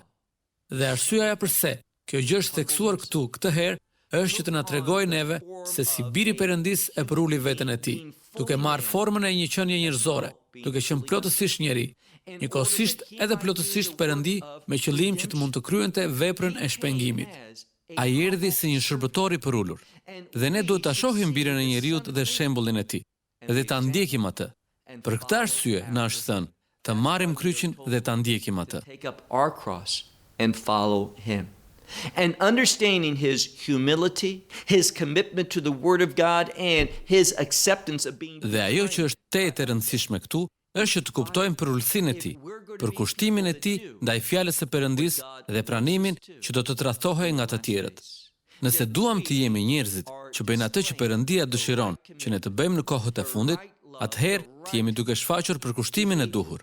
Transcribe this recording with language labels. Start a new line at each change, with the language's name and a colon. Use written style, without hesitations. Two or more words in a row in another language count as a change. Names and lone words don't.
Albanian: Dhe arsyeja pse kjo gjë është theksuar këtu këtë herë është që të na tregojë neve se si biri Perëndisë e përuli veten e tij, duke marrë formën e një qenie njerëzore, duke qenë plotësisht njeri, njëkohësisht edhe plotësisht Perëndi me qëllim që të mund të kryente veprën e shpengimit. Ai erdhi si një shërbëtor I përulur, dhe ne duhet ta shohim birin e njeriut dhe shembullin e tij, dhe ta ndjekim atë. Për këtë arsye na është thënë të marrim kryqin dhe ta ndjekim atë.
English: And follow him. And understanding his humility, his commitment to the word of God and his acceptance of being.
Albanian: Dhe ajo që është tetë e rëndësishme këtu është që të kuptojmë përulësinë e tij, për kushtimin e tij ndaj fjalës së Perëndisë dhe pranimin që do të tradhtohej nga të tjerët. Nëse duam të jemi njerëzit që bëjnë atë që Perëndia dëshiron që ne të bëjmë në kohët e fundit, atëherë të jemi duke shfaqur për kushtimin e duhur.